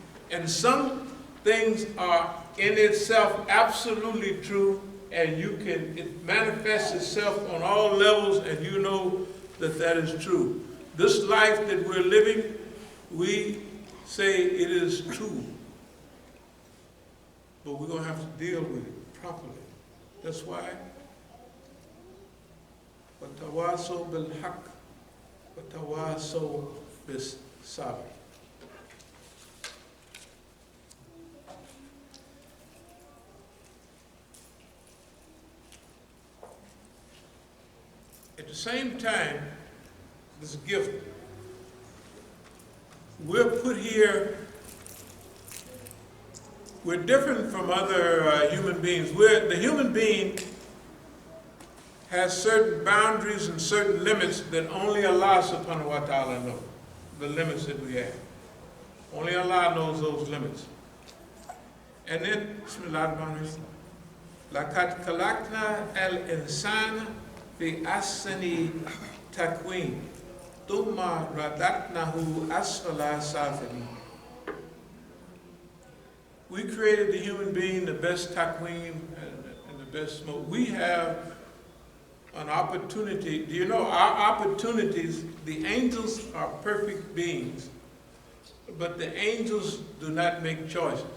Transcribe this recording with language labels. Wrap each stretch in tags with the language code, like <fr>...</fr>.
<en>And some things are in itself absolutely true, and it manifests itself on all levels, and you know that that is true. This life that we're living, we say it is true. But we're going to have to deal with it properly. That's why</en> <ar>وَتَوَاصَوْا بِالْحَقِّ وَتَوَاصَوْا بِالصَّبْرِ.</ar> <en>At the same time, this gift, we're put here, we're different from other human beings. The human being has certain boundaries and certain limits that only Allah subhanahu wa ta'ala knows, the limits that we have. Only Allah knows those limits. And then,</en> <ar>Bismillahir-Rahmanir-Rahim, لَقَدْ خَلَقْنَا الْإِنسَانَ فِي أَحْسَنِ تَقْوِيمٍ ثُمَّ رَدَدْنَاهُ أَسْفَلَ سَافِلِينَ.</ar> <en>We created the human being, the best taqweem and the best smoke. We have an opportunity. Do you know our opportunities? The angels are perfect beings, but the angels do not make choices.</en>